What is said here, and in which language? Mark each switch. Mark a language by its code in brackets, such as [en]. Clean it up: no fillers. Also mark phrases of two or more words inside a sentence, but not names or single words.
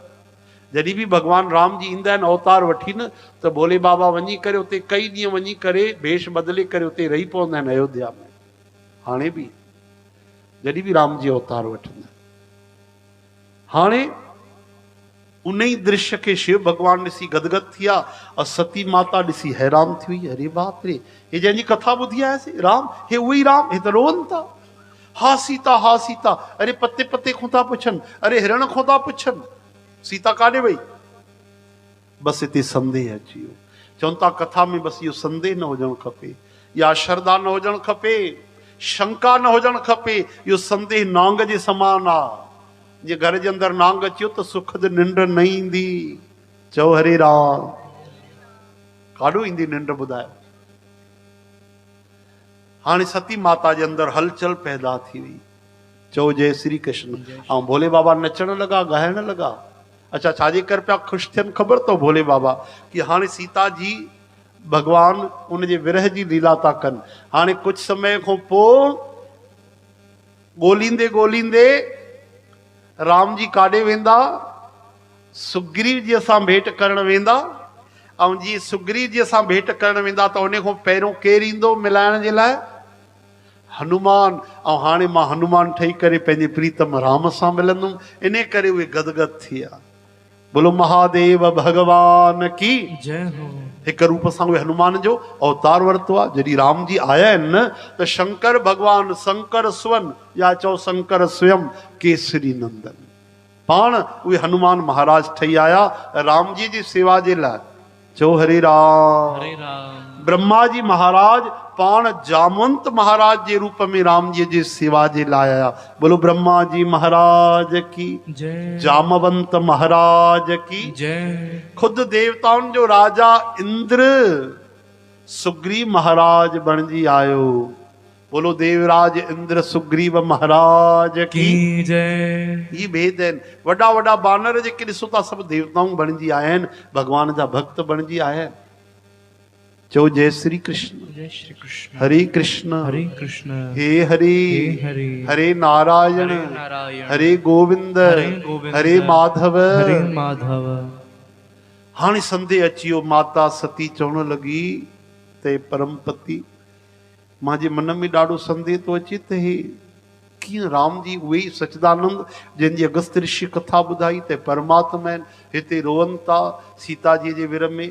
[sd] जॾहिं बि भॻवान राम जी ईंदा आहिनि अवतार वठी न, त भोले बाबा वञी करे उते कई ॾींहं वञी करे भेष बदिले करे उते रही पवंदा आहिनि अयोध्या में। हाणे बि जॾहिं बि राम जी अवतार वठंदा। हाणे उन ई दृश्य खे शिव भगवान ॾिसी गदगद थी विया और सती माता ॾिसी हैरान थी वई। अरे बाप रे, हे जंहिंजी कथा ॿुधी आयासीं राम, हे उहो ई राम, हे त रोअनि था। हा सीता, हा सीता। अरे पते पते खां था पुछनि, अरे हिरण खां था पुछनि, सीता काॾे वई? बसि हिते संदेह अची वियो। चवनि था कथा में बसि इहो संदेह न हुजणु खपे, या श्रद्धा न हुजणु खपे, शंका न हुजणु खपे। इहो संदेह नांग जे समान आहे। जे घर जे अंदरि नांग अचियो त सुखद निंड न ईंदी। चओ हरे राम। काॾो ईंदी निंड ॿुधायो? हाणे सती माता जे अंदरि हलचल पैदा थी वई। चओ जय श्री कृष्ण। ऐं भोले बाबा नचण लॻा, ॻाइण लॻा। अच्छा छाजे करे पिया ख़ुशि थियनि ख़बर अथव भोले बाबा? कि हाणे सीता जी भगवान उनजे विरह जी लीला था कनि। हाणे कुझु समय खां पोइ ॻोल्हींदे ॻोल्हींदे राम जी काॾे वेंदा, सुग्रीव जी सां भेंट करण वेंदा। ऐं जीअं सुग्रीव जी सां भेंट करण वेंदा त उन खां पहिरियों केरु ईंदो मिलाइण जे लाइ? हनुमान। ऐं हाणे मां हनुमान ठही करे पंहिंजे प्रीतम राम सां मिलंदुमि। इन करे उहे गदगद थी विया। [hi] बोलो महादेव भगवान की जय हो। [sd] हिक रूप सां उहे हनुमान जो अवतार वरितो आहे। जॾहिं राम जी आया आहिनि न त शंकर भगवान, शंकर सुवन या चओ शंकर स्वयं केसरी नंदन, पाण उहे हनुमान महाराज ठही आया राम जी जी सेवा जे लाइ। चो हरे राम। हरे राम। ब्रह्मा जी महाराज पाण जामवंत महाराज जे रूप में राम जी जी सेवा जे लाइ आया। [hi] बोलो ब्रह्मा जी महाराज की जय। जामवंत महाराज की जय। [sd] खुद देवताउनि जो राजा इंद्र सुग्रीव महाराज बणजी आयो। [hi] बोलो देवराज इंद्र सुग्रीव महाराज की जय। [sd] ये भेद आहिनि। वॾा वॾा बानर जेके ॾिसो था सभु देवताऊं बणजी आया आहिनि, भगवान जा भक्त बणजी आया आहिनि। चो जय श्री कृष्ण। जय श्री कृष्ण। हरे कृष्ण हरे कृष्ण। हे हरि हरे हरे नारायण हरे नारायण हरे गोविंद हरे माधव हरे माधव। हाणे संदेह अची वियो। माता सती चवण लॻी ते परमपति, मुंहिंजे मन में ॾाढो संदेह थो अचे त हे कीअं राम जी उहे ई सचिदानंद जंहिंजी अगस्त ऋषि कथा ॿुधाई त परमात्मा आहिनि, हिते रोअनि था सीता जी जे विर में।